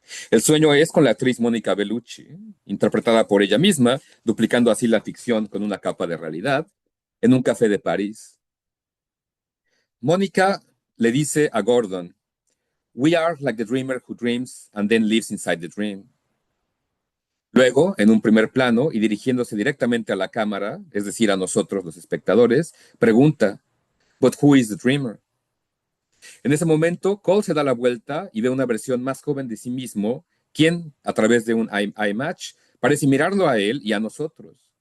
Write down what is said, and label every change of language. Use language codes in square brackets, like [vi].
[es] El sueño es con la actriz Mónica Bellucci, interpretada por ella misma, duplicando así la ficción con una capa de realidad, en un café de París. Mónica le dice a Gordon: [en] "We are like the dreamer who dreams and then lives inside the dream." [es] Luego, en un primer plano y dirigiéndose directamente a la cámara, es decir, a nosotros los espectadores, pregunta: [en] "But who is the dreamer?" [es] En ese momento, Cole se da la vuelta y ve una versión más joven de sí mismo, quien, a través de un eye match, parece mirarlo a él y a nosotros.